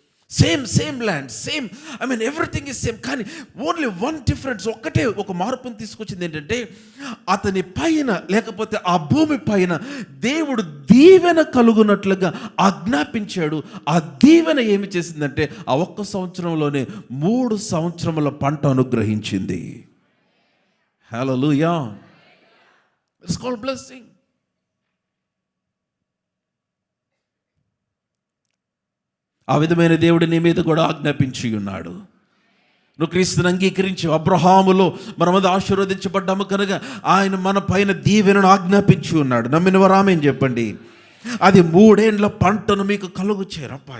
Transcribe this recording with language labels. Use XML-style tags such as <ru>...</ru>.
<en>Same land, same everything is same. కానీ only 1 difference,</en> <te>ఒక మార్పుని తీసుకొచ్చింది. ఏంటంటే అతని పైన, లేకపోతే ఆ భూమి పైన దేవుడు దీవెన కలుగునట్లుగా ఆజ్ఞాపించాడు. ఆ దీవెన ఏమి చేసిందంటే ఆ 1 సంవత్సరంలోనే 3 సంవత్సరముల పంట అనుగ్రహించింది.</te> <en>Hallelujah. It's called blessing.</en> <te>ఆ విధమైన దేవుడు నీ మీద కూడా ఆజ్ఞాపించి ఉన్నాడు. నువ్వు క్రీస్తుని అంగీకరించి అబ్రహాములో మనమంతా ఆశీర్వదించబడ్డాము కనుక ఆయన మన పైన దీవెనను ఆజ్ఞాపించి ఉన్నాడు. నమ్మిన వారు ఆమేన్ చెప్పండి. అది 3 ఏండ్ల పంటను మీకు కలుగు చేరప్ప.</te>